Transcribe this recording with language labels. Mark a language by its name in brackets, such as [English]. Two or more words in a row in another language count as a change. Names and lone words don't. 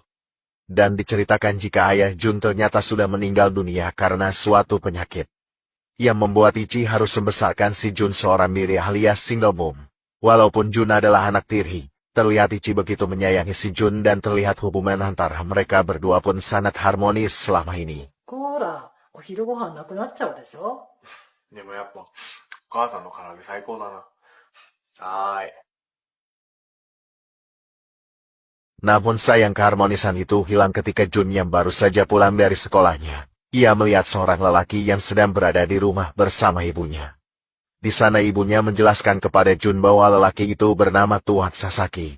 [Indonesian] Dan diceritakan jika ayah Jun ternyata sudah meninggal dunia karena suatu penyakit. Yang membuat Ichi harus membesarkan si Jun seorang diri alias [English] single mom. [Indonesian] Walaupun Jun adalah anak tiri, terlihat Ichi begitu menyayangi si Jun dan terlihat hubungan antara mereka berdua pun sangat harmonis selama ini. [Japanese] こーら、お昼ご飯なくなっちゃうでしょ。でもやっぱ、お母さんの唐揚げ最高だな。はーい。 [Indonesian] Namun sayang keharmonisan itu hilang ketika Jun yang baru saja pulang dari sekolahnya. Ia melihat seorang lelaki yang sedang berada di rumah bersama ibunya. Di sana ibunya menjelaskan kepada Jun bahwa lelaki itu bernama Tuan Sasaki.